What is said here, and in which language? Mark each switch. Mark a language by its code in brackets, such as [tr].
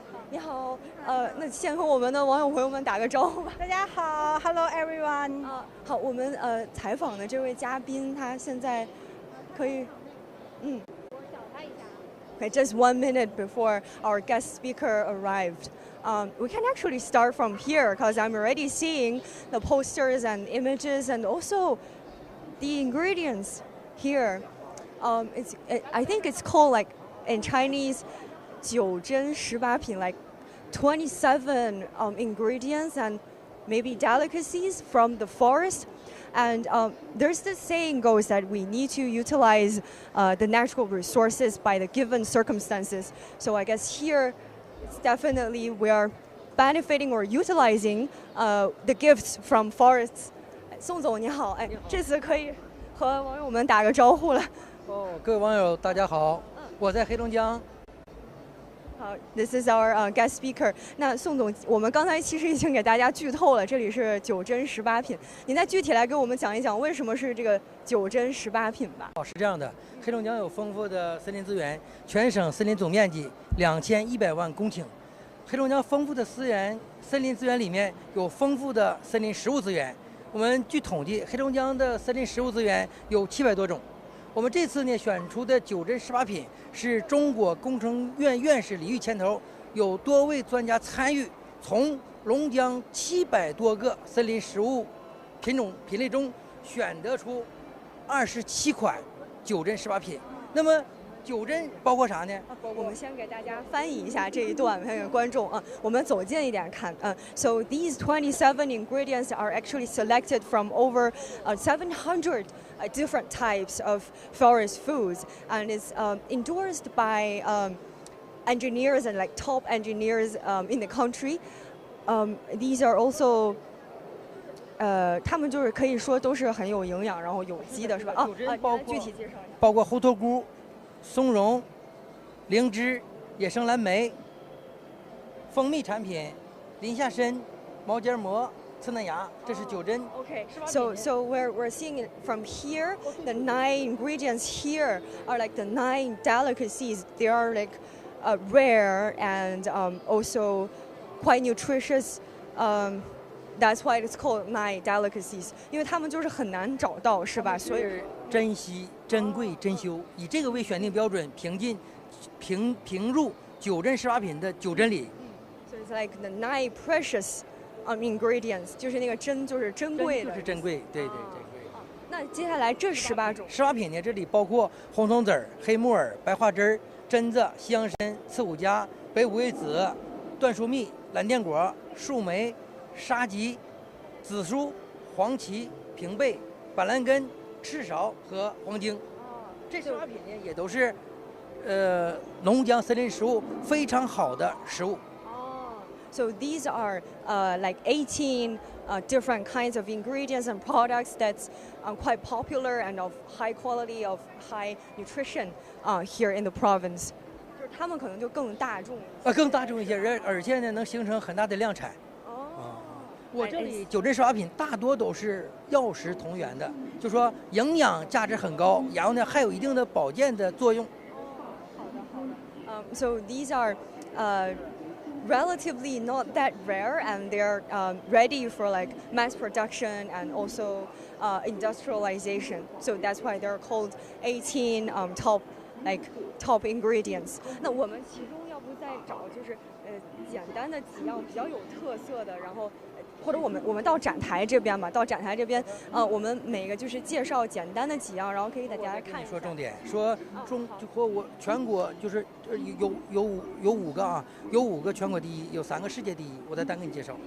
[zh] 你好，那先和我们的网友朋友们打个招呼吧。大家好 ， [en] Hello everyone。 [zh] 好，我们采访的这位嘉宾，他现在可以，我找他一下。 [en] Okay, just 1 minute before our guest speaker arrived. We can actually start from here because I'm already seeing the posters and images and also the ingredients here. I think it's called like in Chinese. 9珍18品, like 27 ingredients and maybe delicacies from the forest. And there's this saying goes that we need to utilize the natural resources by the given circumstances. So I guess here, it's definitely we are benefiting or utilizing the gifts from forests. [zh] 宋总你好，这次可以和网友们打个招呼了。各位网友大家好，我在黑龙江。 [en] This is our guest speaker. [zh] 那宋总，我们刚才其实已经给大家剧透了，这里是9珍18品。您再具体来给我们讲一讲，为什么是这个9珍18品吧？是这样的，黑龙江有丰富的森林资源，全省森林总面积2100万公顷。黑龙江丰富的森林资源里面有丰富的森林食物资源。我们据统计，黑龙江的森林食物资源有700多种。我们这次呢选出的9珍18品是中国工程院院士李玉牵头，有多位专家参与，从龙江700多个森林食物品类中选得出27款9珍18品。那么9珍包括啥呢？我们先给大家翻译一下这一段，给观众我们走近一点看 [en] So these 27 ingredients are actually selected from over 700 different types of forest foods, and it's endorsed by engineers and like top engineers in the country. These are also [zh] 他们就是可以说都是很有营养，然后有机的是吧？具体介绍一下。包括猴头菇、松茸、灵芝、野生蓝莓、蜂蜜产品、林下参、毛尖蘑、刺嫩芽，这是9珍。 [en] Okay, so we're seeing it from here. The 9 ingredients here are like the 9 delicacies. They are like rare and also quite nutritious. That's why it's called 9 delicacies. [zh] 因为它们就是很难找到，是吧？所以珍稀、珍贵、珍馐，以这个为选定标准，评入9珍18品的9珍里。 [en] So it's like the 9 precious ingredients， [zh] 就是那个珍就是珍贵的，就是珍贵，对。那接下来这18种 18品呢，这里包括红松子、黑木耳、白花枝、榛子、西洋参、刺五加、北五味子、椴树蜜、蓝靛果、树莓、沙棘、紫苏、黄芪、平贝、板蓝根、赤芍和黄精。这些花品呢也都是龙江森林食物非常好的食物。 [en] So these are like 18 different kinds of ingredients and products that's quite popular and of high quality, of high nutrition here in the province. [zh] 就是它们可能就更大众。更大众一些，而且呢能形成很大的量产。我这里九珍石花品大多都是药食同源的，就说营养价值很高，然后呢还有一定的保健的作用。好的。 [en] So these are relatively not that rare, and they're ready for like mass production and also industrialization. So that's why they're called 18 top ingredients. [zh] 那我们其中要不再找就是简单的几样比较有特色的，然后或者我们到展台这边吧，到展台这边我们每个就是介绍简单的几样，然后可以给大家看一下。说重点，说就和我全国就是有5个啊，有5个全国第一，有3个世界第一，我再单给你介绍。